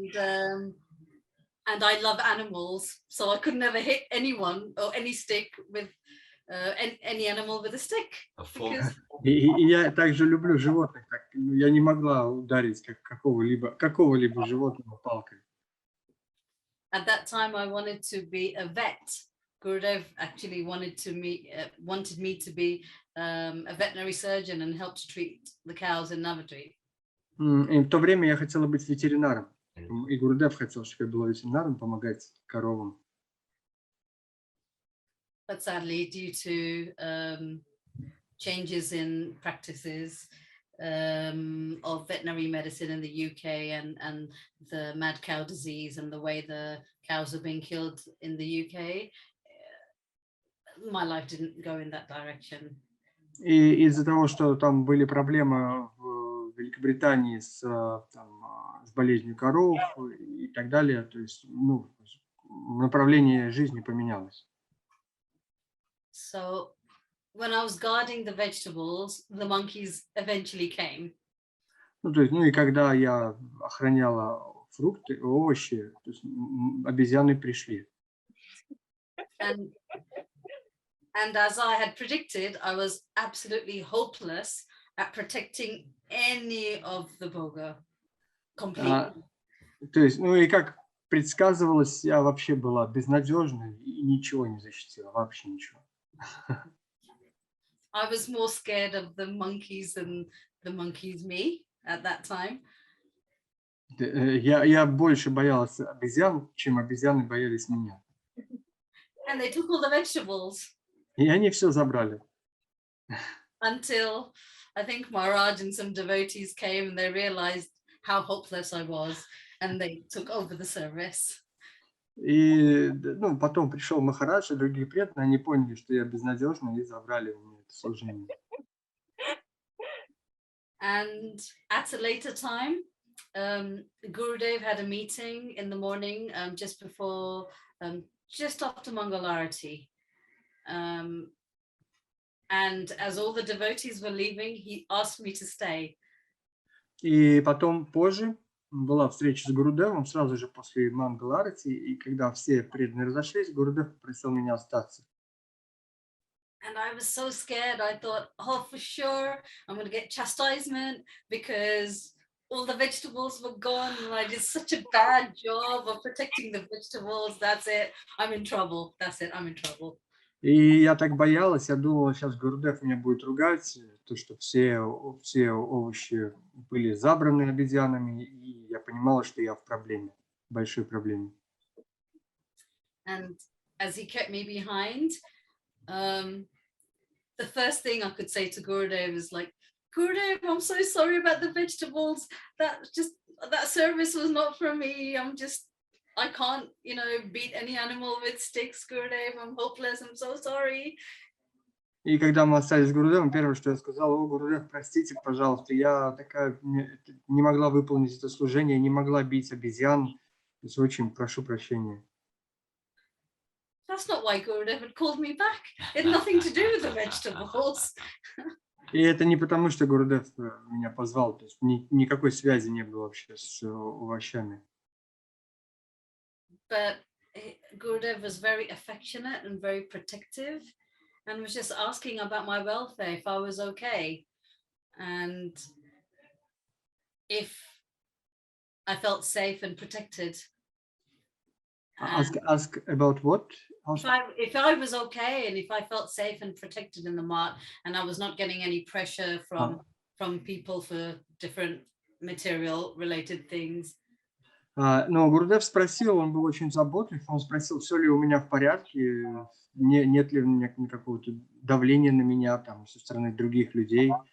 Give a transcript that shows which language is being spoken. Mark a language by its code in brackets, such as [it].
[en] And I love animals, so I could never hit anyone or any stick with any animal with a stick. [ru] И я также люблю животных. Я не могла ударить какого-либо животного палкой. [en] At that time, I wanted to be a vet. Gurudev actually wanted me to be a veterinary surgeon and help to treat the cows in Navadvip. [ru] И в то время я хотела быть ветеринаром. И Гурудев хотел, чтобы я была ветеринаром, помогать коровам. [en] But sadly, due to changes in practices of veterinary medicine in the UK and the mad cow disease and the way the cows are being killed in the UK, my life didn't go in that direction. [ru] И из-за того, что там были проблемы в Великобритании с болезнью коров и так далее, то есть направление жизни поменялось. [en] So when I was guarding the vegetables, the monkeys eventually came. [ru] То есть, и когда я охраняла фрукты, овощи, то есть обезьяны пришли. [en] And as I had predicted, I was absolutely hopeless at protecting any of the bhoga completely. [ru] То есть, и как предсказывалось, я вообще была безнадежной и ничего не защитила, вообще ничего. [en] I was more scared of the monkeys than the monkeys me at that time. [ru] Я больше боялась обезьян, чем обезьяны боялись меня. [en] And they took all the vegetables. [ru] И они все забрали. [en] Until I think Maharaj and some devotees came and they realized how hopeless I was and they took over the service. [ru] И потом пришел Махарадж и другие преданные, они поняли, что я безнадежна, и забрали у меня это служение. [en] And at a later time, Gurudev had a meeting in the morning, just before, just after Mangalarati. And as all the devotees were leaving, he asked me to stay. [ru] И потом позже была встреча с Гурудевом, сразу же после Мангаларати, и когда все преданные разошлись, Гурудев попросил меня остаться. [en] And I was so scared. I thought, oh, for sure, I'm going to get chastisement because all the vegetables were gone. And I did such a bad job of protecting the vegetables. That's it. I'm in trouble. That's it. I'm in trouble. [ru] И я так боялась, я думала, сейчас Гурудев меня будет ругать, то, что все овощи были забраны обезьянами, и я понимала, что я в проблеме, большой проблеме. [en] And as he kept me behind, the first thing I could say to Gurudev is like, Gurudev, I'm so sorry about the vegetables. That service was not for me. I can't, beat any animal with sticks, Gurudev. I'm hopeless. I'm so sorry. [ru] И когда мы остались с Гурудевом, первое, что я сказала: о, Гурудев, простите, пожалуйста, я такая не могла выполнить это служение, не могла бить обезьян. То есть очень прошу прощения. [en] That's not why Gurudev had called me back. It had nothing to do with the vegetables. [ru] И это не потому, что Гурудев меня позвал, то есть никакой связи не было вообще с овощами. [en] But Gurudev was very affectionate and very protective, and was just asking about my welfare, if I was okay, and if I felt safe and protected. Ask about what? If I was okay, and if I felt safe and protected in the mart, and I was not getting any pressure from people for different material related things. [ru] Но Гурудев спросил, он был очень заботлив, он спросил, все ли у меня в порядке, нет ли у меня какого-то давления на меня там со стороны других людей.